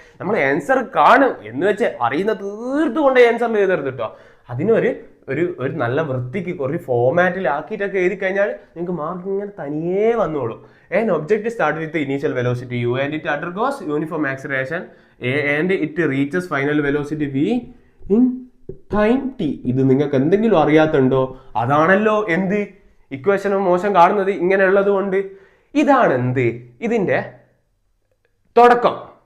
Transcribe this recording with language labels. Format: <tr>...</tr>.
<ml>നമ്മൾ ആൻസർ കാണും എന്ന് വെച്ച് അറിയുന്ന തീർത്തുകൊണ്ട് ആൻസറിൽ എഴുതരുത് കേട്ടോ. അതിനൊരു ഒരു നല്ല വൃത്തിക്ക് ഒരു ഫോമാറ്റിൽ ആക്കിയിട്ടൊക്കെ എഴുതി കഴിഞ്ഞാൽ നിങ്ങൾക്ക് മാർക്ക് ഇങ്ങനെ തനിയേ വന്നോളൂ.</ml> <en>An object starts with the initial velocity u and it undergoes uniform acceleration A and it reaches final velocity v in time t.</en> <ml>ഇത് നിങ്ങൾക്ക് എന്തെങ്കിലും അറിയാത്തുണ്ടോ? അതാണല്ലോ എന്ത് ഇക്വേഷൻ ഓഫ് മോഷൻ കാണുന്നത് ഇങ്ങനെയുള്ളത് കൊണ്ട്. ഇതാണ് എന്ത് ഇതിന്റെ തുടക്കം.</ml>